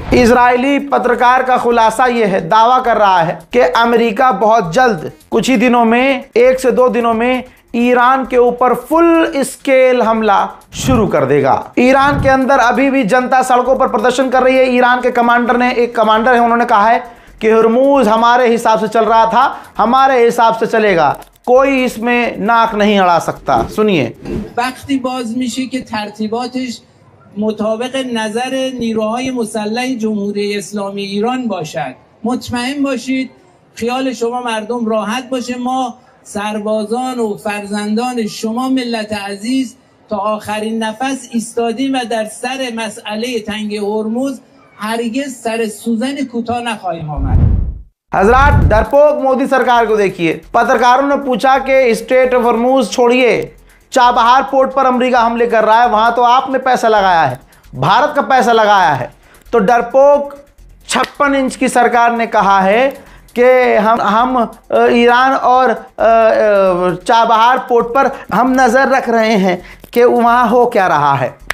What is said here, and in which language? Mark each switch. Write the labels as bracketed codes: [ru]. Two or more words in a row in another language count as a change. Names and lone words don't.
[hi] इजरायली पत्रकार का खुलासा यह है, दावा कर रहा है कि अमेरिका बहुत जल्द, कुछ ही दिनों में, 1 से 2 दिनों में ईरान के ऊपर [en] full scale [hi] हमला शुरू कर देगा। ईरान के अंदर अभी भी जनता सड़कों पर प्रदर्शन कर रही है। ईरान के कमांडर ने, एक कमांडर है, उन्होंने कहा है कि हॉर्मुज हमारे हिसाब से चल रहा था, हमारे हिसाब से चलेगा, कोई इसमें नाक नहीं अड़ा सकता। सुनिए। [fa] وقتی باز میشه که ترتیباتش مطابق نظر نیروهای مسلح جمهوری اسلامی ایران باشد. مطمئن باشید خیال شما مردم راحت باشه، ما سربازان و فرزندان شما ملت عزیز تا آخرین نفس ایستادیم و در سر مسئله تنگ هرمز هرگز سر سوزن کوتاه نخواهیم آمد. [hi] हजरात, डरपोक मोदी सरकार को देखिए। पत्रकारों ने पूछा कि स्ट्रेट ऑफ हॉर्मुज छोड़िए, चाबहार पोर्ट पर अमेरिका हमले कर रहा है, वहां तो आपने पैसा लगाया है, भारत का पैसा लगाया है। तो डरपोक 56 इंच की सरकार ने कहा है कि हम ईरान और चाबहार पोर्ट पर हम नजर रख रहे हैं कि वहां हो क्या रहा है।